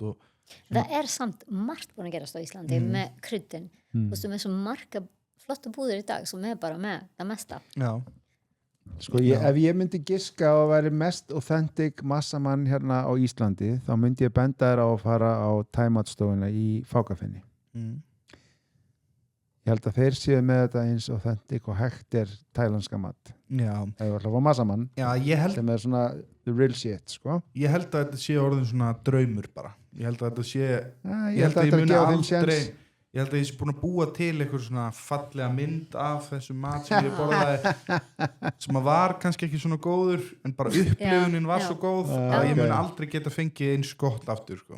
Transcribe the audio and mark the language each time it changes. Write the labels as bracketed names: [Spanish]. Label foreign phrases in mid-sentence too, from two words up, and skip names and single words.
[Icelandic] það er samt margt búin að gerast á Íslandi með kryddin þú veist, með svo marga flotta búður í dag sem er bara með það mesta sko, ef ég myndi giska að væri mest authentic massamann hérna á Íslandi þá myndi ég benda þér á að fara á time-out-stofuna í Fákafinni ég held að þeir séu með þetta eins authentic og hægt er tælandska mat ef við ætlum að fá massamann sem er svona [English] the real shit [Icelandic] sko. ég held að þetta sé orðin svona draumur bara ég held að þetta sé ég held að þetta gefa þeim séns ég held að ég sé búin að búa til eitthvað svona fallega mynd af þessu mat sem ég borðaði sem að var kannski ekki svona góður en bara upplifunin var svo góð að ég mun aldrei geta fengið eins gott aftur sko.